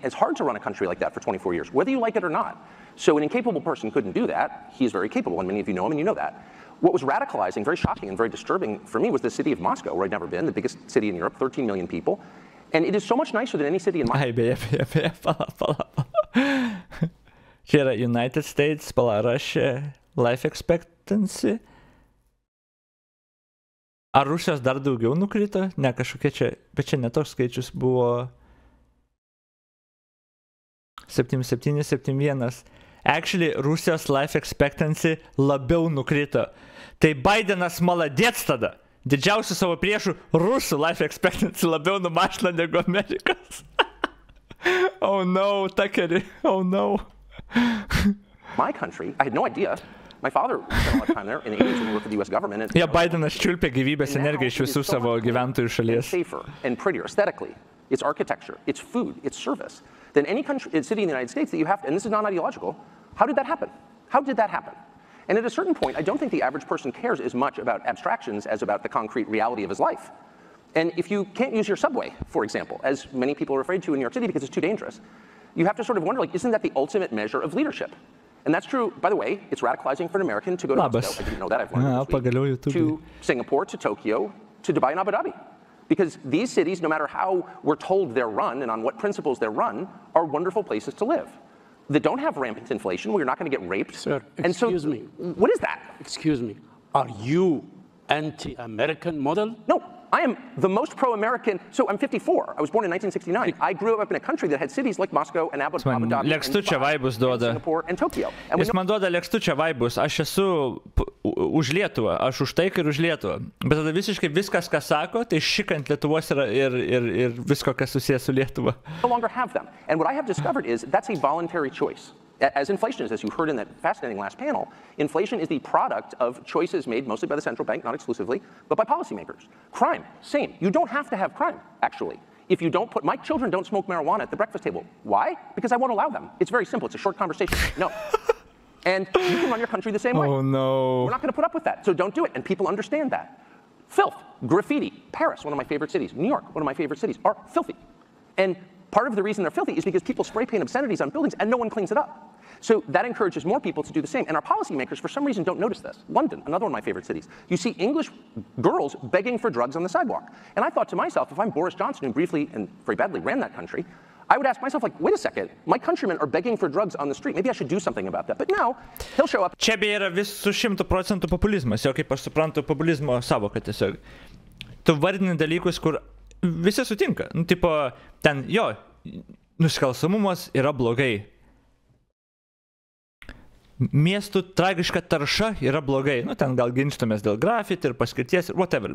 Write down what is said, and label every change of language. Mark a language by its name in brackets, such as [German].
[English] It's hard to run a country like that for 24 years, whether you like it or not. So an incapable person couldn't do that. He is very capable, and many of you know him, and you know that. What was radicalizing, very shocking, and very disturbing for me was the city of Moscow, where I'd never been, the biggest city in Europe, 13 million people. And it is so much nicer than any city in Moscow. [Lithuanian] Pala. Čia yra United States, rašė [English] life expectancy. [Lithuanian] Ar Rusijos dar daugiau nukrito? Ne, kažkokia čia, bet čia netoks skaičius buvo 7771. [English] Actually, [Lithuanian] Rusijos [English] life expectancy [Lithuanian] labiau nukrito. Tai Bidenas maladėts tada. Didžiausių savo priešų Rusų [English] life expectancy [Lithuanian] labiau numažino negu Amerikos. [English] Oh no, Tuckeri, oh no. My country, I had no idea. My father spent a lot of time there in the 80s when he worked for the US government. [Lithuanian] Ja, Bidenas čiulpė gyvybės energiją iš visų savo gyventojų šalies. [English] Safer and prettier aesthetically. Its architecture, its food, its service than any country, city in the United States that you have to, and this is non-ideological. How did that happen? How did that happen? And at a certain point, I don't think the average person cares as much about abstractions as about the concrete reality of his life. And if you can't use your subway, for example, as many people are afraid to in New York City because it's too dangerous, you have to sort of wonder, like, isn't that the ultimate measure of leadership? And that's true, by the way, it's radicalizing for an American to go to Moscow, I didn't know that, I've learned this week, to Singapore, to Tokyo, to Dubai and Abu Dhabi. Because these cities, no matter how we're told they're run and on what principles they're run, are wonderful places to live. That don't have rampant inflation, where you're not going to get raped. Sir, excuse me. What is that? Excuse me. Are you anti-American model? No, I am the most pro-American. So I'm 54. I was born in 1969. I grew up in a country that had cities like Moscow and Abu Dhabi and Singapore and Tokyo. [Lithuanian] Jis man duoda lekstučia vaibus. Aš esu už Lietuvą, aš už taiką ir už Lietuvą. Bet tada visiškai viskas, ką sako, tai šikant Lietuvos ir visko, kas susijęs su Lietuva. [English] No longer have them. And what I have discovered is that's a voluntary choice. As inflation is, as you heard in that fascinating last panel, inflation is the product of choices made mostly by the central bank, not exclusively, but by policymakers. Crime, same. You don't have to have crime, actually. If you don't put, my children don't smoke marijuana at the breakfast table. Why? Because I won't allow them. It's very simple. It's a short conversation. No. And you can run your country the same way. Oh, no. We're not going to put up with that, so don't do it. And people understand that. Filth, graffiti, Paris, one of my favorite cities, New York, one of my favorite cities, are filthy. And part of the reason they're filthy is because people spray paint obscenities on buildings and no one cleans it up. So that encourages more people to do the same. And our policymakers, for some reason, don't notice this. London, another one of my favorite cities. You see English girls begging for drugs on the sidewalk. And I thought to myself, if I'm Boris Johnson, who briefly and very badly ran that country, I would ask myself, like, wait a second, my countrymen are begging for drugs on the street. Maybe I should do something about that. But now, he'll show up. [Lithuanian] Čia beje yra visų 100% populizmas, jau kaip aš suprantu populizmo savoką tiesiog. Tu vardini dalykus, kur visi sutinka. Nu, tipo, ten, jo, nusikalstamumas yra blogai. Miestų tragiška tarša yra blogai. Nu, ten gal ginčtumės dėl grafiti ir paskirties ir whatever.